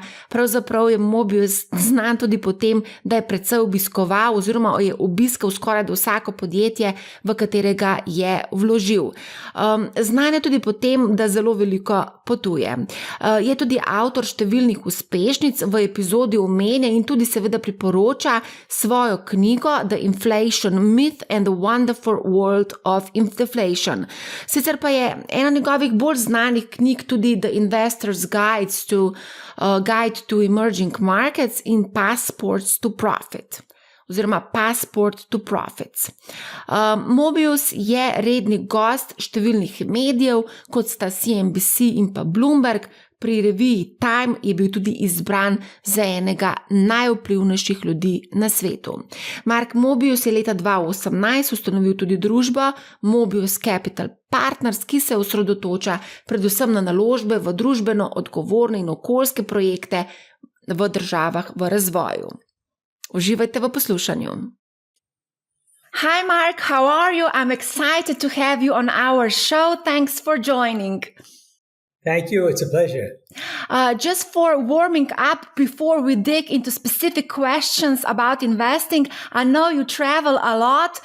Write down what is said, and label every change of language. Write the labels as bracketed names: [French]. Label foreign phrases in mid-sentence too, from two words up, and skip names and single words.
[Slovenian] Pravzaprav je Mobius znan tudi po tem, da je precej obiskoval oziroma je obiskal skoraj do vsako podjetje, v katerega je vložil. Znan je tudi po tem, da zelo veliko potuje. Je tudi avtor številnih uspešnic, v epizodi omenja in tudi seveda priporoča svojo knjigo The Inflation Myth and the Wonderful World of Deflation. Sicer pa je ena njegovih bolj znanih knjig tudi The Investor's Guide to Emerging Markets in Passports to Profit oziroma Passport to Profits. Mobius je redni gost številnih medijev, kot sta CNBC in pa Bloomberg. Pri reviji Time je bil tudi izbran za enega najvplivnejših ljudi na svetu. Mark Mobius je leta 2018 ustanovil tudi družbo Mobius Capital Partners, ki se osredotoča predvsem na naložbe v družbeno odgovorne in okoljske projekte v državah v razvoju. Uživajte v poslušanju. [English] Hi Mark, how are you? I'm excited to have you on our show. Thanks for joining. Thank you. It's a pleasure. Just for warming up before we dig into specific questions about investing, I know you travel a lot.